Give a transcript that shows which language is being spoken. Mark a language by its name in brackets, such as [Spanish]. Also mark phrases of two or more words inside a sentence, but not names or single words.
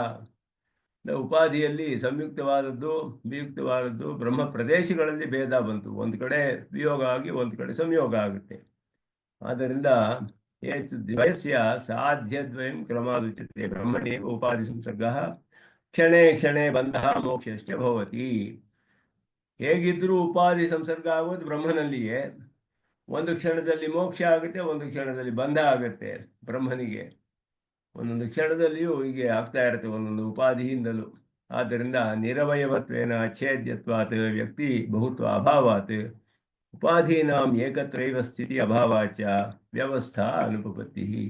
[Kannada] ಉಪಾಧಿಯಲ್ಲಿ ಸಂಯುಕ್ತವಾದದ್ದು ವಿಯುಕ್ತವಾದದ್ದು ಬ್ರಹ್ಮ ಪ್ರದೇಶಗಳಲ್ಲಿ ಭೇದ ಬಂತು. ಒಂದು ಕಡೆ ವಿಯೋಗ ಆಗಿ ಒಂದು ಕಡೆ ಸಂಯೋಗ ಆಗುತ್ತೆ. [Sanskrit] ಆದ್ದರಿಂದ ದ್ವಯಸ್ಯ ಸಾಧ್ಯದ್ವಯಂ ಕ್ರಮಾದುಚ್ಯತೆ ಬ್ರಹ್ಮಣ್ಯೇವ ಉಪಾಧಿ ಸಂಸರ್ಗ ಕ್ಷಣೇ ಕ್ಷಣೇ ಬಂಧ ಮೋಕ್ಷಶ್ಚ ಭವತಿ. [Kannada] ಹೇಗಿದ್ರೂ ಉಪಾಧಿ ಸಂಸರ್ಗ ಆಗೋದು ಬ್ರಹ್ಮನಲ್ಲಿಯೇ. ಒಂದು ಕ್ಷಣದಲ್ಲಿ ಮೋಕ್ಷ ಆಗುತ್ತೆ, ಒಂದು ಕ್ಷಣದಲ್ಲಿ ಬಂಧ ಆಗುತ್ತೆ ಬ್ರಹ್ಮನಿಗೆ. ಒಂದೊಂದು ಕ್ಷಣದಲ್ಲಿಯೂ ಹೀಗೆ ಆಗ್ತಾ ಇರುತ್ತೆ ಒಂದೊಂದು ಉಪಾಧಿಯಿಂದಲೂ. [Sanskrit] ಆದ್ದರಿಂದ ನಿರವಯವತ್ವೇನ ಅಚ್ಛೇದ್ಯತ್ವಾತ್ ವ್ಯಕ್ತಿ ಬಹುತ್ವ ಅಭಾವಾತ್ ಉಪಾಧೀನಾಂ ಏಕತ್ರೈವ ಸ್ಥಿತಿ ಅಭಾವಾಚ ವ್ಯವಸ್ಥಾ ಅನುಪಪತ್ತಿ.